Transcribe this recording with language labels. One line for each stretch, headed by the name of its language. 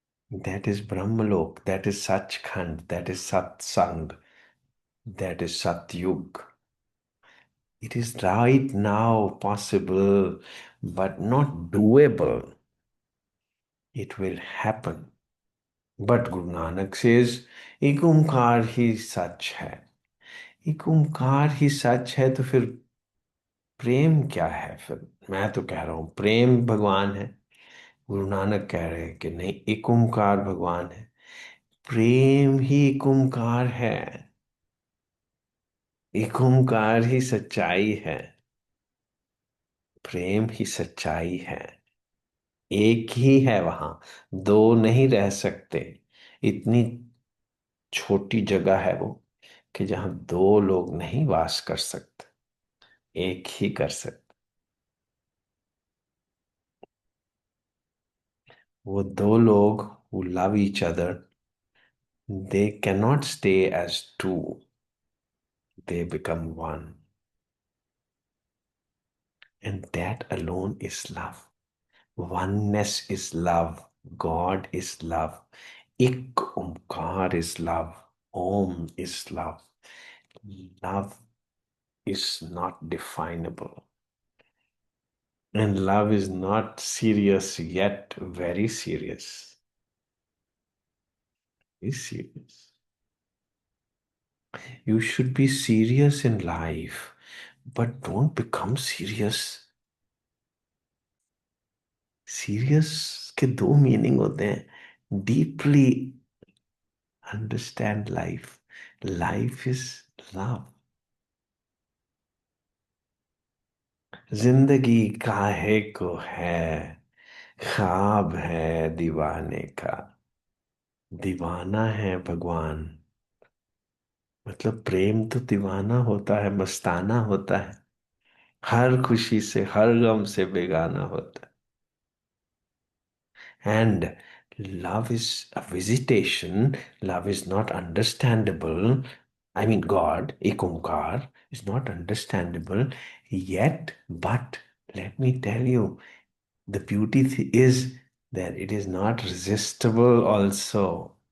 English: That is Brahmalok. That is Sachkhand. That is Satsang. That is Satyug. It is right now possible, but not doable. It will happen. But Guru Nanak says,
Hindi: एक ओंकार ही सच है। एक ओंकार ही सच है तो फिर प्रेम क्या है फिर। मैं तो कह रहा हूं प्रेम भगवान है। गुरु नानक कह रहे हैं कि नहीं, एक ओंकार भगवान है। प्रेम ही एक ओंकार है। एक ओंकार ही सच्चाई है। प्रेम ही सच्चाई है। एक ही है वहां, दो नहीं रह सकते। इतनी छोटी जगह है वो कि जहां दो लोग नहीं वास कर सकते, एक ही कर सकते। वो दो लोग
English: who love each other, they cannot stay as two, they become one. And that alone is love. Oneness is love. God is love. Ik Omkar is love. Om is love. Love is not definable. And love is not serious yet very serious. Is serious. You should be serious in life, but don't become serious.
Hindi: Serious के दो meaning होते हैं।
English: Deeply understand life. Life is love.
Hindi: जिंदगी काहे को है, ख्वाब है दीवाने का। दीवाना है भगवान। मतलब प्रेम तो दीवाना होता है, मस्ताना होता है, हर खुशी से हर गम से बेगाना होता है।
English: And love is a visitation. Love is not understandable. I mean, God, Ekumkar, is not understandable yet. But let me tell you, the beauty is that it is not resistible also.